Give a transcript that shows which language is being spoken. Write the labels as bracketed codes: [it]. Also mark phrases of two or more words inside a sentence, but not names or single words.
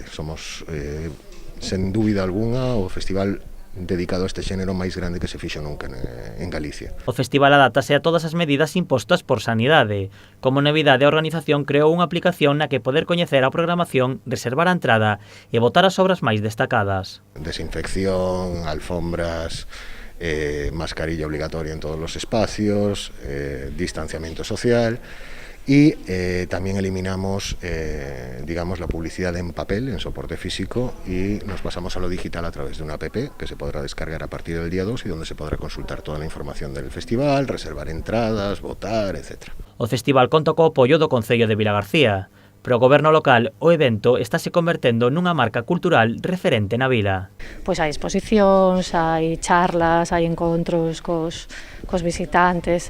[gl] Somos, sen dúbida algunha, o festival dedicado a este xénero máis grande que se fixo nunca en Galicia. O festival adáptase a todas as medidas impostas por Sanidade. Como novidade, a organización creou unha aplicación na que poder coñecer a programación, reservar a entrada e votar as obras máis destacadas. [es] Desinfección, alfombras, mascarilla obligatoria en todos los espacios, distanciamiento social. Y también eliminamos, digamos, la publicidad en papel, en soporte físico, y nos pasamos a lo digital a través de una app que se podrá descargar a partir del día 2 y donde se podrá consultar toda la información del festival, reservar entradas, votar, etc. [gl] O festival conta co apoio do Concello de Vilagarcía. Pero o goberno local, o evento estáse convertendo nunha marca cultural referente na vila. Pois hai exposicións, hai charlas, hai encontros cos visitantes.